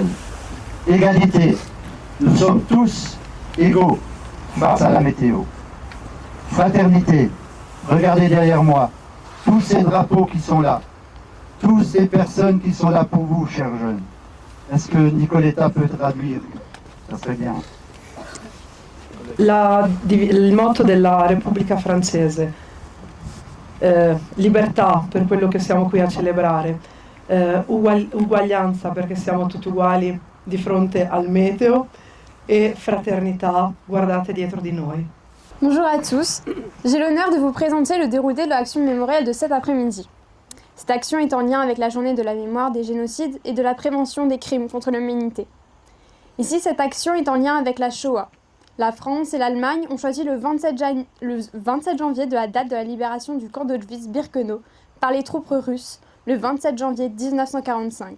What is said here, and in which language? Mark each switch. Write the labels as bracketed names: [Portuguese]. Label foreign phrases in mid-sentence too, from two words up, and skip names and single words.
[French] Égalité, nous sommes tous égaux face à la météo. Fraternité, regardez derrière moi, tous ces drapeaux qui sont là, toutes ces personnes qui sont là pour vous, chers jeunes. Est-ce que Nicoletta peut traduire? Ça serait bien. [Italian] Il motto della Repubblica Francese, libertà per quello che siamo qui a celebrare, uguaglianza perché siamo tutti uguali di fronte al meteo e fraternità, guardate dietro di noi. [French] Bonjour à tous, j'ai l'honneur de vous présenter le déroulé de l'action mémorielle de cet après-midi. Cette action est en lien avec la journée de la mémoire des génocides et de la prévention des crimes contre l'humanité. Ici, cette action est en lien avec la Shoah. La France et l'Allemagne ont choisi le 27 janvier de la date de la libération du camp d'Auschwitz-Birkenau par les troupes russes, le 27 janvier 1945.